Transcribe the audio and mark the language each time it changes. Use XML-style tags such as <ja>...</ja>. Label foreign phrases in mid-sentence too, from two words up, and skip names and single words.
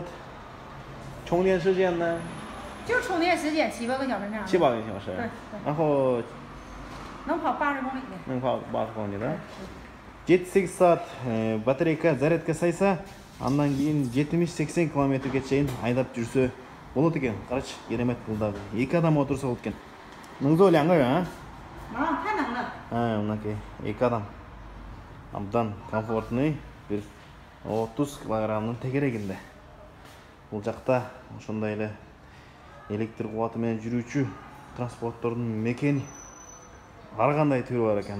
<zh>充电时间呢？就充电时间7、8个小时那样。 7、8个小时。对。然后能跑80公里的。能跑80公里 да?</zh> <ky>7-8 саат батарейка зарядка сайса, андан кийин 70-80 километрге чейин айдап жүрсө болот экен. Карачы, керемет бул дагы. 2 адам отурса болот экен.</ky> <zh>能坐2个人啊？太能了。</zh> <ky>мынакей 2 адам. абдан комфортный бир 30 килограммдын тегерегинде. Бул жакта ошондой эле электр кубаты менен жүрүүчү транспорттордун мекени ар кандай түрү бар экен.</ky>